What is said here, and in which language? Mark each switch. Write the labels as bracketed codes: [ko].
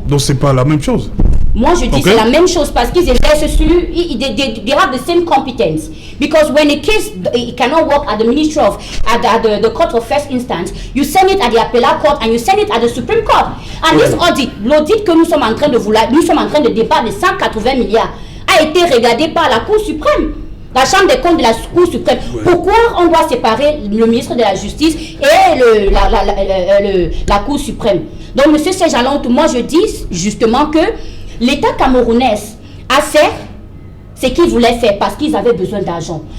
[fr] Donc c'est pas la même chose. Moi, je dis c'est la même chose parce qu'ils exercent sur, [en] they have the same competence. Because when a case it cannot work at the Ministry of, at the Court of First Instance, you send it at the Appellate Court and you send it at the Supreme Court. And this audit, [fr] l'audit que nous sommes en train de débattre de 180 milliards, a été regardé par la Cour suprême. La Chambre des comptes de la Cour suprême. Pourquoi on doit séparer le ministre de la Justice et la Cour suprême? Donc, M. Sejalon, moi je dis justement que l'État camerounais a fait ce qu'il voulait faire parce qu'ils avaient besoin d'argent.